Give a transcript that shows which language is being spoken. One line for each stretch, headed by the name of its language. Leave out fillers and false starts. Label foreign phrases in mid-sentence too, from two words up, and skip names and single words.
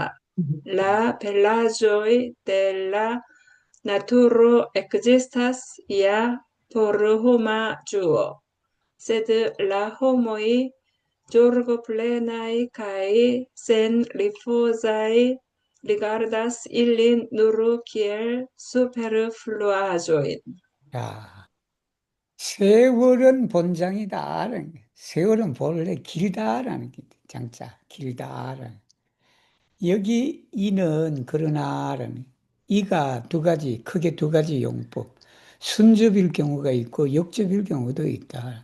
Esperanto: La belaĵoj de la naturo ekzistas ja por homa ĝuo, sed la homoj ĝorgoplenaj kaj senrifuzaj rigardas ilin nur kiel superfluaĵojn.
Korean: 자, 세월은 본장이다. 세월은 본래 길다라는 게 장자, 길다라는. 여기 이는 그러나라는 이가 두 가지, 크게 두 가지 용법. 순접일 경우가 있고 역접일 경우도 있다.